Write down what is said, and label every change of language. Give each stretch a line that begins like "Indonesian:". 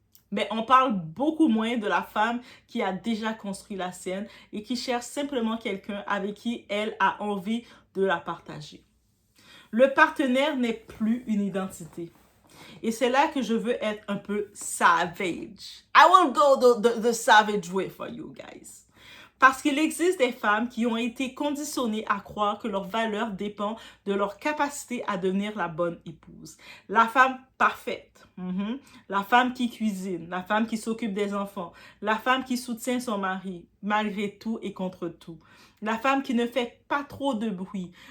French: Mais on parle beaucoup moins de la femme qui a déjà construit la sienne et qui cherche simplement quelqu'un avec qui elle a envie de la partager. Le partenaire n'est plus une identité. Et c'est là que je veux être un peu savage.
English: I will go the savage way for you guys.
French: Parce qu'il existe des femmes qui ont été conditionnées à croire que leur valeur dépend de leur capacité à devenir la bonne épouse. La femme parfaite, la femme qui cuisine, la femme qui s'occupe des enfants, la femme qui soutient son mari malgré tout et contre tout, la femme qui ne fait pas trop de bruit.